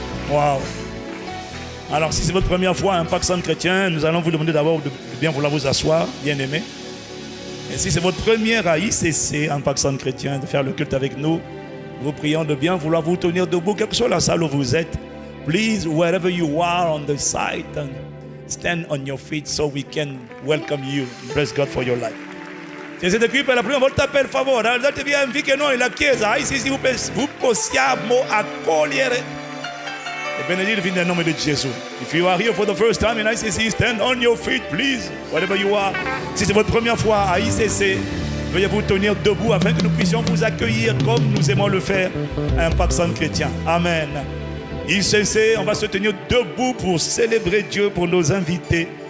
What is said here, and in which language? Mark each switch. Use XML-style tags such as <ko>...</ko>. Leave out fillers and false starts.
<fr>Wow. Alors, si c'est votre première fois à Impact Centre Chrétien, nous allons vous demander d'abord de bien vouloir vous asseoir, bien aimé. Et si c'est votre première à ICC, Impact Centre Chrétien, de faire le culte avec nous, nous vous prions de bien vouloir vous tenir debout, quelle que soit la salle où vous êtes.</fr> <en>Please, wherever you are on the side, stand on your feet so we can welcome you. Bless God for your life.</en> <it>Se siete qui per la prima volta, per favore, alzatevi anche noi, la Chiesa, ICC, vi possiamo accogliere e benedire nel nome di Gesù.</it> <en>If you are here for the first time in ICC, stand on your feet, please, wherever you are.</en> <fr>Si c'est votre première fois à ICC, veuillez vous tenir debout afin que nous puissions vous accueillir comme nous aimons le faire à Impact Centre Chrétien. Amen. ICC, on va se tenir debout pour célébrer Dieu pour nos invités.</fr>